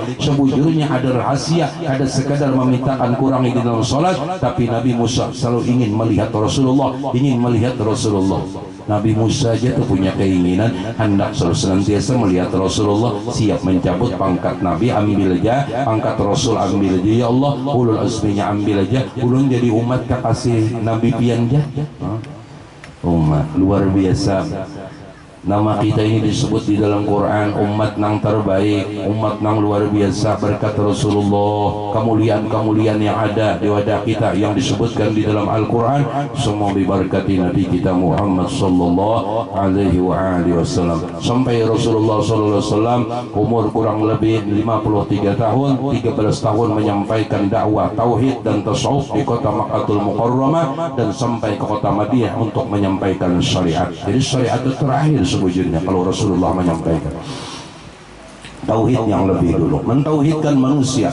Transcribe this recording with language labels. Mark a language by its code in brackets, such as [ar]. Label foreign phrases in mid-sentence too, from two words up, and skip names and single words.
[id] Sebujurnya ada rahasia, ada sekadar memintakan kurangi di dalam sholat, tapi Nabi Musa selalu ingin melihat Rasulullah, ingin melihat Rasulullah. Nabi Musa aja tuh punya keinginan hendak selalu senantiasa melihat Rasulullah, siap mencabut pangkat Nabi, ambil aja pangkat Rasul, ambil aja ya Allah, ulul azminya ambil aja, [bjn] ulun jadi umat kekasih Nabi pian aja. [id] Umat luar biasa. Nama kita ini disebut di dalam Quran umat nang terbaik, umat nang luar biasa berkat Rasulullah. Kemuliaan-kemuliaan yang ada di wadah kita yang disebutkan di dalam Al-Quran semua diberkati Nabi kita Muhammad [ar] صلى الله عليه وسلم. [id] Sampai Rasulullah [ar] صلى الله عليه وسلم [id] umur kurang lebih 53 tahun, 13 tahun menyampaikan dakwah tauhid dan tasawuf di kota Makkahul Mukarramah dan sampai ke kota Madinah untuk menyampaikan syariat. Jadi syariat itu terakhir sebujurnya kalau Rasulullah menyampaikan tauhid yang lebih dulu, mentauhidkan manusia.